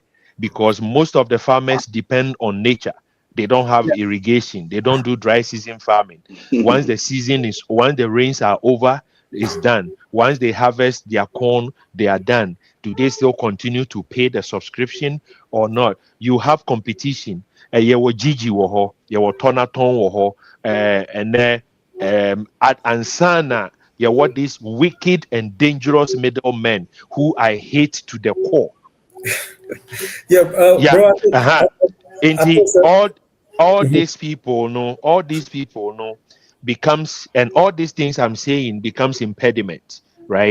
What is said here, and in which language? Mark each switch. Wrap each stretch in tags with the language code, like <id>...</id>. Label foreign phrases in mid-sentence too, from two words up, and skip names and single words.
<en>Because most of the farmers depend on nature. They don't have irrigation. They don't do dry season farming. Once the rains are over, it's done. Once they harvest their corn, they are done. Do they still continue to pay the subscription or not? You have competition.</en> <ak>Yewo Gigi woho, yewo Tonaton woho,</ak> <en>and then at Ansana, what these wicked and dangerous middlemen who I hate to the core. Bro, all these people becomes, and all these things I'm saying becomes impediment, right?</en>